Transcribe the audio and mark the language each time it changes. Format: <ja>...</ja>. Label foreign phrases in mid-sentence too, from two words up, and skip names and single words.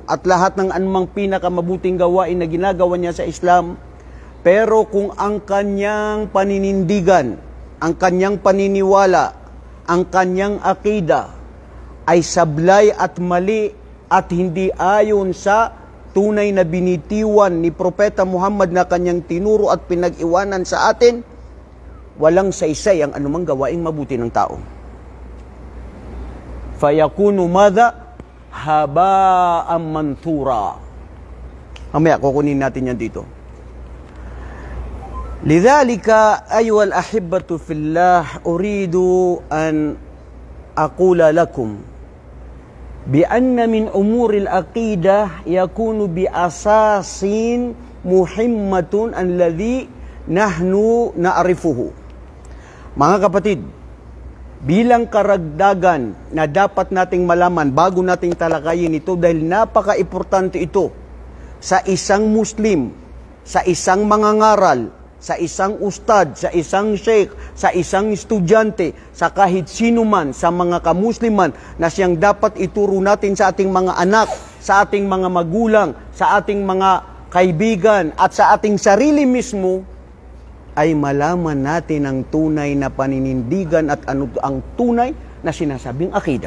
<tl>at lahat ng anumang pinakamabuting gawain na ginagawa niya sa Islam, pero kung ang kanyang paninindigan, ang kanyang paniniwala, ang kanyang akida ay sablay at mali at hindi ayon sa tunay na binitiwan ni Propeta Muhammad na kanyang tinuro at pinag-iwanan sa atin, walang saysay ang anumang gawaing mabuti ng tao.</tl> <ar>فيكون هذا هباء منثورا.</ar> <tl>Mamaya, kukunin natin yan dito.</tl> <ar>لذلك أيها الأحبة في الله أريد أن أقول لكم بأن من أمور العقيدة يكون بأساس مهمة الذي نحن نعرفه.</ar> <tl>Mga kapatid, bilang karagdagan na dapat nating malaman bago nating talakayin ito, dahil napaka-importante ito sa isang Muslim, sa isang mangangaral, sa isang ustad, sa isang sheikh, sa isang estudyante, sa kahit sino man, sa mga kamusliman na siyang dapat ituro natin sa ating mga anak, sa ating mga magulang, sa ating mga kaibigan, at sa ating sarili mismo, ay malaman natin ang tunay na paninindigan at ano ang tunay na sinasabing akida.</tl>